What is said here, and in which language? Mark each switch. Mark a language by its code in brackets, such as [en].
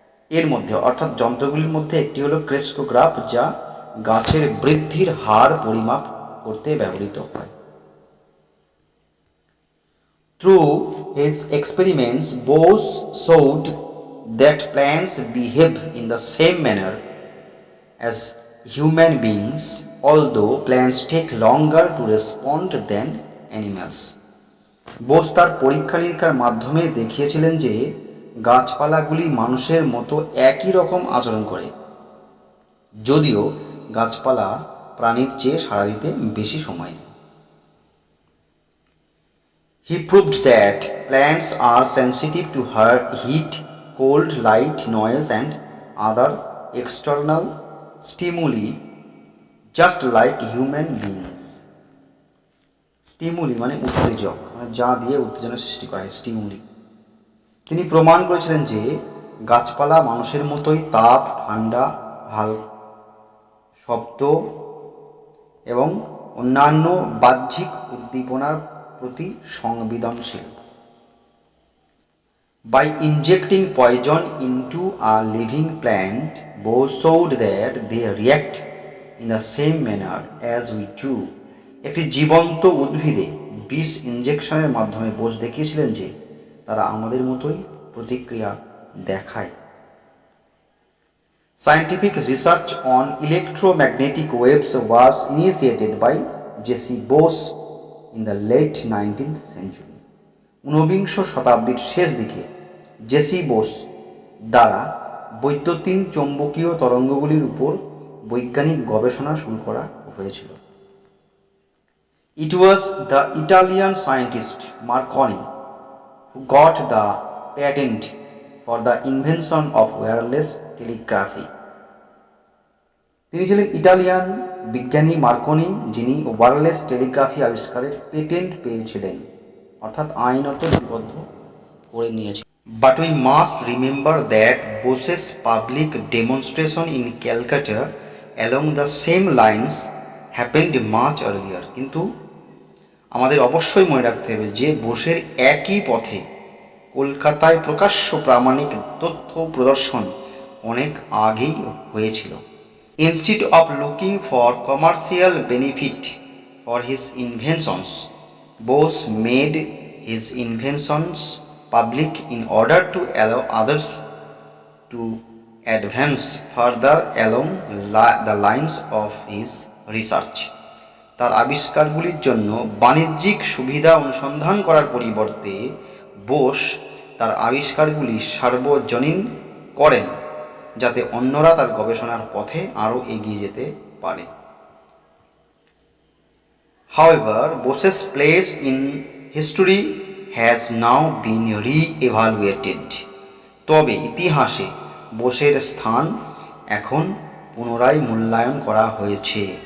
[bn] এর মধ্যে অর্থাৎ যন্ত্রগুলির মধ্যে একটি হলো ক্রেস্কোগ্রাফ, যা গাছের বৃদ্ধির হার পরিমাপ করতে ব্যবহৃত হয়। [en] Through his experiments, Bose showed that plants behave in the same manner as human beings, although plants take longer to respond than animals. [bn] Bose তার পরীক্ষা নিরীক্ষার মাধ্যমে দেখিয়েছিলেন যে গাছপালাগুলি মানুষের মতো একই রকম আচরণ করে, যদিও গাছপালা প্রাণীর চেয়ে সাড়া দিতে বেশি সময় নেয়। [en] He proved that plants are sensitive to heat, cold, light, noise and other external stimuli just like human beings. [bn] Stimuli মানে উত্তেজক, মানে যা দিয়ে উত্তেজনা সৃষ্টি করা হয়, স্টিমুলি। তিনি প্রমাণ করেছিলেন যে গাছপালা মানুষের মতোই তাপ, ঠান্ডা, শব্দ এবং অন্যান্য বাহ্যিক উদ্দীপনার প্রতি সংবেদনশীল। [en] By injecting poison into a living plant, Bose showed that they react in the same manner as we do. [bn] একটি জীবন্ত উদ্ভিদে বিষ ইনজেকশনের মাধ্যমে বোস দেখিয়েছিলেন যে তারা আমাদের মতোই প্রতিক্রিয়া দেখায়। [en] Scientific research on electromagnetic waves was initiated by J.C. Bose in the late 19th century. [bn] ঊনবিংশ শতাব্দীর শেষ দিকে জেসি বোস দ্বারা বৈদ্যুতিন চৌম্বকীয় তরঙ্গগুলির উপর বৈজ্ঞানিক গবেষণা শুরু করা হয়েছিল। [en] It was the Italian scientist Marconi who got the patent for the invention of wireless telegraphy. [bn] তিনি ছিলেন ইটালিয়ান বিজ্ঞানী মার্কনি, যিনি ওয়্যারলেস টেলিগ্রাফি আবিষ্কারের পেটেন্ট পেয়েছিলেন, অর্থাৎ আইনত নিবদ্ধ করে নিয়েছিলেন। [en] But we must remember that Bose's public demonstration in Calcutta along the same lines happened much earlier. [bn] কিন্তু আমাদের অবশ্যই মনে রাখতে হবে যে বোসের একই পথে কলকাতায় প্রকাশ্য প্রামাণিক তথ্য প্রদর্শন অনেক আগেই হয়েছিল। [en] Instead of looking for commercial benefit for his inventions, Bose made his inventions public in order to allow others to advance further along the lines of his research. [bn] তার আবিষ্কারগুলির জন্য বাণিজ্যিক সুবিধা অনুসন্ধান করার পরিবর্তে বোস তার আবিষ্কারগুলি সার্বজনীন করেন, যাতে অন্যরা তার গবেষণার পথে আরও এগিয়ে যেতে পারে। [en] However, Bose's place in history has now been re-evaluated. [bn] তবে ইতিহাসে বোসের স্থান এখন পুনরায় মূল্যায়ন করা হয়েছে।